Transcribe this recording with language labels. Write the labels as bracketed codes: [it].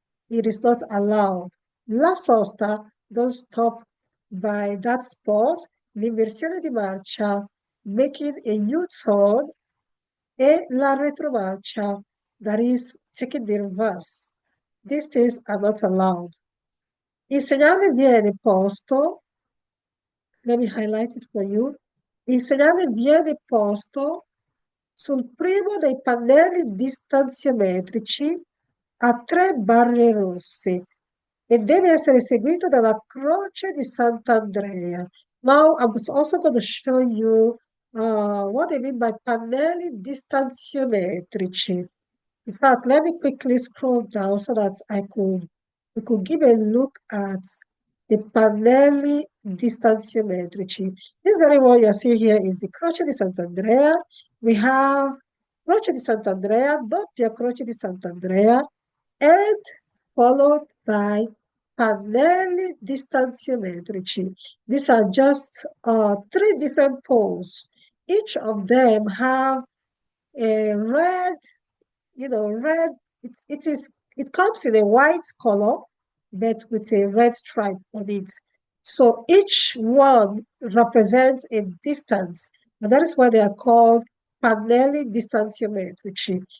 [en] It is not allowed. [it] La sosta, [en] don't stop by that spot. [it] L'inversione di marcia, [en] making a U-turn, [it] e la retromarcia, [en] that is taking the reverse. These things are not allowed. [it] Il segnale viene posto, [en] let me highlight it for you. [it] Il segnale viene posto sul primo dei pannelli distanziometrici a 3 barre rosse e deve essere seguito dalla croce di Sant'Andrea. [en] Now I'm also going to show you what I mean by pannelli distanziometrici. In fact, let me quickly scroll down so that we could give a look at the pannelli distanziometrici. This very one you are seeing here is the Croce di Sant'Andrea. We have Croce di Sant'Andrea, Doppia Croce di Sant'Andrea, and followed by pannelli distanziometrici. These are just 3 different poles. Each of them have a red, red, it comes in a white color, but with a red stripe on it. So each one represents a distance, and that is why they are called pannelli distanziometrici.